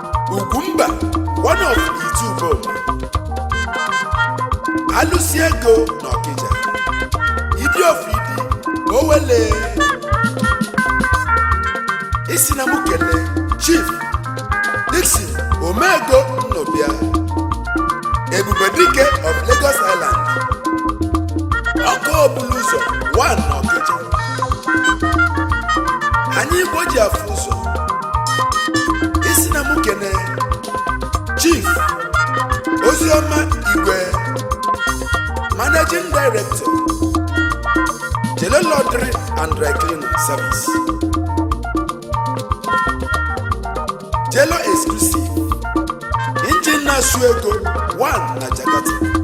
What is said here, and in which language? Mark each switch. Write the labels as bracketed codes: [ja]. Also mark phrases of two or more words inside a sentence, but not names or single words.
[ig] Ugwumba, [en] one of Itu Uboma. [ig] Alụsi ego na Ọkịja. Idi of Idi, Owele. Isi na mụ kelee Chief Dixon Omego Nnụbịa, Ebube Dike of Lagos Island. Ọkụ obulu ụzọ, one na Ọkịja. Anyị Igbo ji afụ ụzọ. Isi na mụ kelee Chief Ozioma Igwe, [en] Managing Director, [ig] Jelo Laundry and Dry Cleaning Service. Jelo Exclusive, Engine na-asụ ego, one na Jakarta.